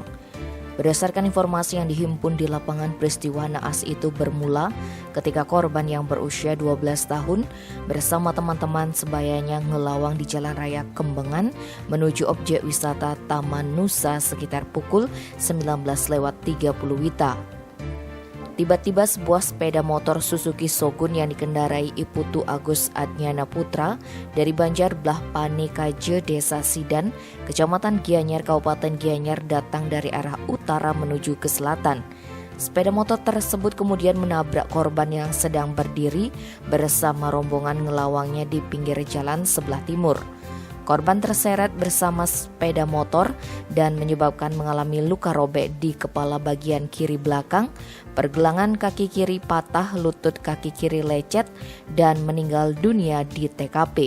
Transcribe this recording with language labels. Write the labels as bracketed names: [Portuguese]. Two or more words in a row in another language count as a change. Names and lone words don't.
[Indonesian] Berdasarkan informasi yang dihimpun di lapangan, peristiwa naas itu bermula ketika korban yang berusia 12 tahun bersama teman-teman sebayanya ngelawang di Jalan Raya Kembengan menuju objek wisata Taman Nusa sekitar pukul 19.30 WITA. Tiba-tiba sebuah sepeda motor Suzuki Shogun yang dikendarai Iputu Agus Adnyana Putra dari Banjar Belah Pane Kaje, Desa Sidan, Kecamatan Gianyar, Kabupaten Gianyar datang dari arah utara menuju ke selatan. Sepeda motor tersebut kemudian menabrak korban yang sedang berdiri bersama rombongan ngelawangnya di pinggir jalan sebelah timur. Korban terseret bersama sepeda motor dan menyebabkan mengalami luka robek di kepala bagian kiri belakang, pergelangan kaki kiri patah, lutut kaki kiri lecet, dan meninggal dunia di TKP.